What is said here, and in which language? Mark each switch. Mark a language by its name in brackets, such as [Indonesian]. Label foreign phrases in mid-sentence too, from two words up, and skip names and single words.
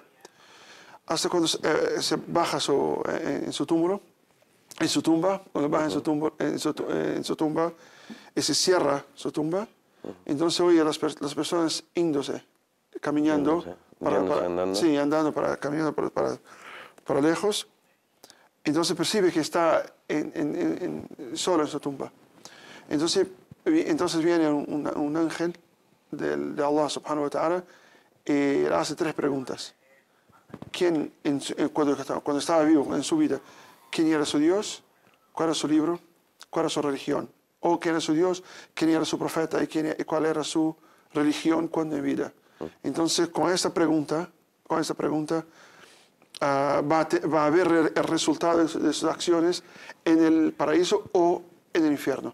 [Spanish] Hasta cuando se baja en su tumba, cuando baja en su tumba y se cierra su tumba, entonces oye a las personas yéndose, caminando Andando. Sí, andando, caminando para lejos. Entonces percibe que está solo en su tumba. Entonces viene un ángel de Allah [Arabic] سبحانه وتعالى [Spanish] y le hace 3 preguntas. ¿Quién, cuando estaba vivo en su vida, quién era su Dios? ¿Cuál era su libro? ¿Cuál era su religión? ¿O quién era su Dios? ¿Quién era su profeta? ¿Y cuál era su religión cuando en vida? Entonces, con esta pregunta va a ver el resultado de sus acciones en el paraíso o en el infierno.